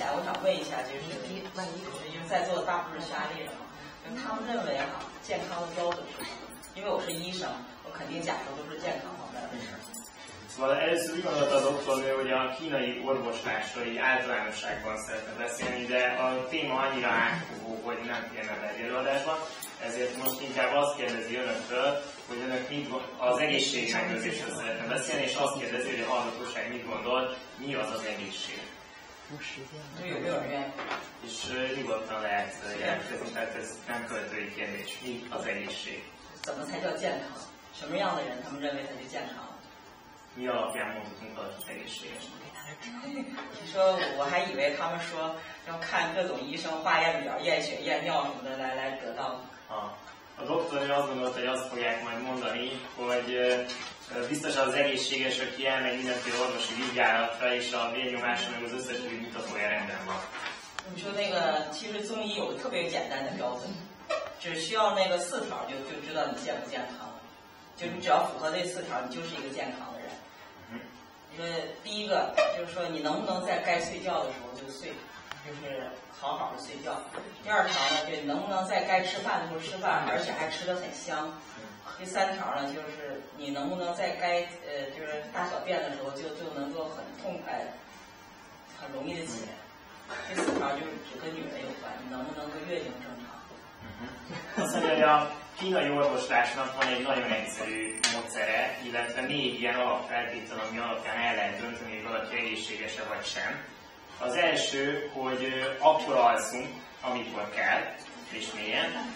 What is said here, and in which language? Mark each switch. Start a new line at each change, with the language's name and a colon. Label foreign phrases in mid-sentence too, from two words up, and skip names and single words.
Chinese: 想问一下，就是因为在座的大部分是匈牙利人嘛，他们认为健康的标准是什么？因为我是医生，我肯定讲的都是健康方面的事。
Hungarian: Szóval először úgy gondolta a doktornő, hogy a kínai orvoslásról így általánosságban szeretne beszélni, de a téma annyira átfogó, hogy nem férne be egy előadásban, ezért most inkább azt kérdezi önöktől, hogy önök az egészségmegőrzésről szeretne beszélni, és azt kérdezi, hogy a hallgatóság mit gondol, mi az az egészség. És nyugodtan lehet jelentkezni, tehát ez nem költői kérdés. Mi az egészség?
Chinese: 怎么才叫健康？什么样的人他们认为他就健康？
Hungarian: Mi alapján mondhatunk az egészségesnek?
Chinese: 你说我还以为他们说要看各种医生化验表、验血、验尿什么的来得到。
Hungarian: A doktornő azt gondolta, hogy azt fogják majd mondani, hogy biztos az egészséges, aki elmegy mindenféle orvosi vizsgálatra, és a vérnyomása meg az összes többi mutatója rendben van.
Chinese: 你说那个，其实中医有个特别简单的标准，只需要那个4条就知道你健不健康了。就你只要符合这4条，你就是一个健康的人。你说第一个就是说你能不能在该睡觉的时候就睡，就是好好的睡觉。第2条呢，就能不能在该吃饭的时候吃饭，而且还吃得很香。第3条呢，就是你能不能在该就是大小便的时候就能够很痛快、很容易的起来。第4条就是只跟女人有关，你能不能够月经正常。
Hungarian: Azt mondja, hogy a kínai orvoslásnak van egy nagyon egyszerű módszere, illetve 4 ilyen alapfeltétel, ami alapján el lehet dönteni, hogy valaki egészséges-e vagy sem. Az első, hogy akkor alszunk, amikor kell, és mélyen.